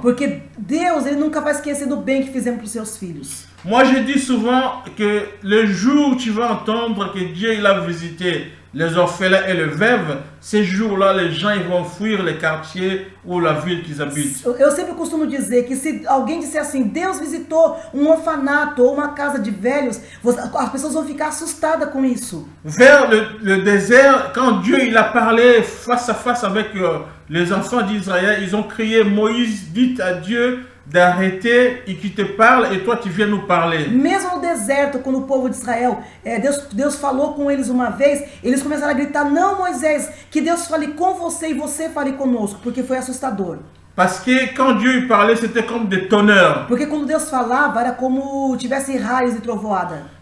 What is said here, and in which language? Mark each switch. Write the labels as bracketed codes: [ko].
[pt] Porque Deus, ele nunca vai esquecer do bem que fizemos para os seus filhos. [fr] Moi, je dis souvent que le jour où tu vas entendre que Dieu il a visité les orphelins et les veuves, ces jours-là, les gens ils vont fuir les quartiers ou la ville qu'ils habitent. [pt] Eu sempre costumo dizer que se alguém disser assim, Deus visitou um orfanato ou uma casa de velhos, as pessoas vão ficar assustadas com isso. [fr] Vers le désert, quand Dieu il a parlé face à face avec les enfants d'Israël, ils ont crié, Moïse, dites à Dieu d'arrêter et qui te parle et toi tu viens nous parler. [pt] Mesmo no deserto, quando o povo de Israel, Deus falou com eles uma vez, eles começaram a gritar, não Moisés, que Deus fale com você e você fale conosco, porque foi assustador. [fr] Parce que quand Dieu il parlait, c'était comme des tonnerres. [pt] Porque quando Deus falava, era como tivesse raios e trovoada.